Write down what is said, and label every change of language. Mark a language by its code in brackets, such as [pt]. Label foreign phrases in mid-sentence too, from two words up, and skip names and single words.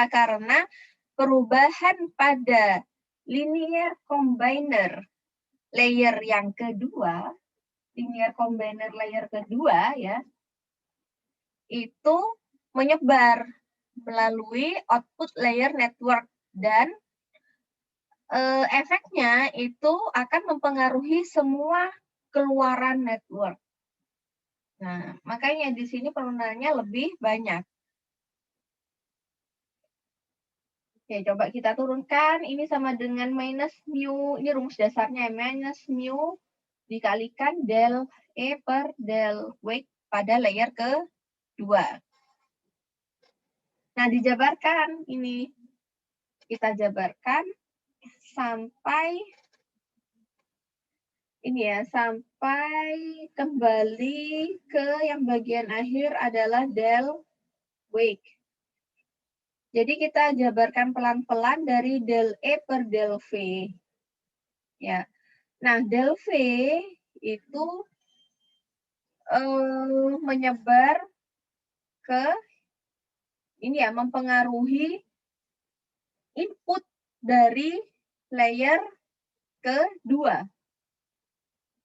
[id] Karena perubahan pada [en] linear combiner [id] layer yang kedua, [en] linear combiner [id] layer kedua ya, itu menyebar melalui [en] output layer network [id] dan efeknya itu akan mempengaruhi semua keluaran network. Nah, makanya di sini penurunannya lebih banyak. Oke, coba kita turunkan. Ini sama dengan minus mu. Ini rumus dasarnya. Minus mu dikalikan del E per del weight pada layer kedua. Nah, dijabarkan ini. Kita jabarkan sampai ini ya, sampai kembali ke yang bagian akhir adalah del wake. Jadi kita jabarkan pelan-pelan dari del E per del V. Ya. Nah, del V itu menyebar ke ini ya, mempengaruhi input dari layer kedua.